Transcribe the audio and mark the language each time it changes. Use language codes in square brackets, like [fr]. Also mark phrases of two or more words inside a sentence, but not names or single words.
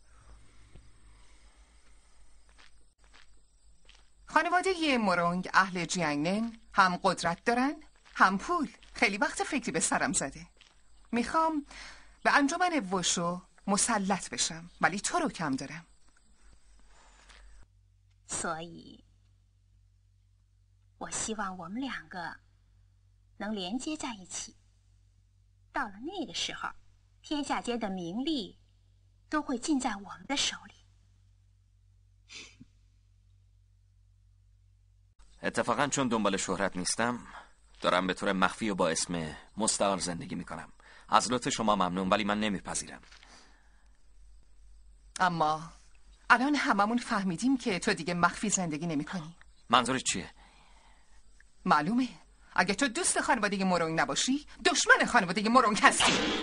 [fa] خانواده مورونگ اهل جیانگنن هم قدرت دارن هم پول. خیلی وقت فکری به سرم زده. میخوام به انجمن وشو مسلط بشم، ولی تو رو کم دارم. [zh] 所以我希望我们两个能连接在一起。到了那个时候，天下间的名利都会尽在我们的手里。 [fa] اتفاقا چون دنبال شهرت نیستم دارم به طور مخفی و با اسم مستعار زندگی میکنم. از لطف شما ممنون ولی من نمیپذیرم. اما الان هممون فهمیدیم که تو دیگه مخفی زندگی نمی کنی. منظورت چیه؟ معلومه. اگه تو دوست خانواده مورونگ نباشی دشمن خانواده مورونگ هستی.